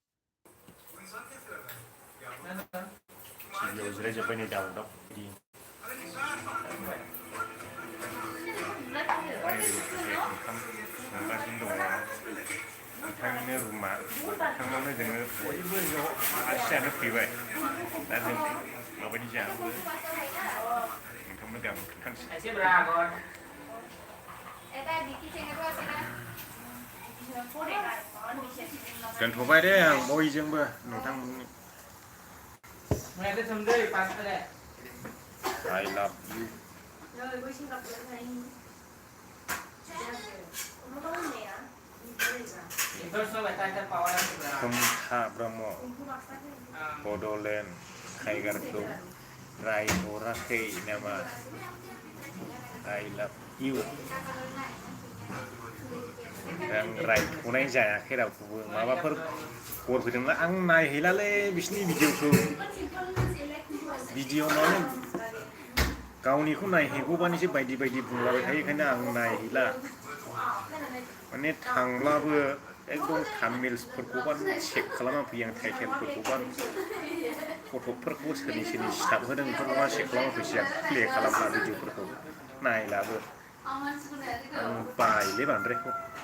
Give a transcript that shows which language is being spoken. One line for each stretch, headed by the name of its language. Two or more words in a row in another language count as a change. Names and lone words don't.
Bodo: टिभियाव जिरायजोब्बाय नै दावराव बिदि ओंखाम संगासिनो दङ बिथांनिनो रुमा बिथांनावनो जोङो बयबो ज' आलासि जानो फैबाय दा जों माबायदि जाबो नोंथांमोन गाबोन खोन्थानोसै दोनथ'बाय दे आं बयजोंबो नोंथांमोननि
English: I love you
Bodo: खोमथा ब्रह्म बड'लेण्ड टाइगारखौ रायहराखै नामा
English: I love you
Bodo: आं रायथ'नाय जायाखै रावखौबो माबाफोर खबर फैदोंब्ला आं नायहैलालै बिसिनि भिडिअखौ भिडिअ माने गावनिखौ नायहैगौबानिसो बायदि बायदि बुंलाबाय थायो बेखायनो आं नायहैला माने थांब्लाबो एकदम थाम्बनेल्सफोरखौबा चेक खालामना फैयो आं टाइटेलफोरखौबा फट'फोरखौ सोरनि सोरनि स्टाफ होदों बेफोरखौबा चेक खालामना फैसै आं प्ले खालामला भिडिअफोरखौ नायलाबो आं बायोलै बांद्रायखौ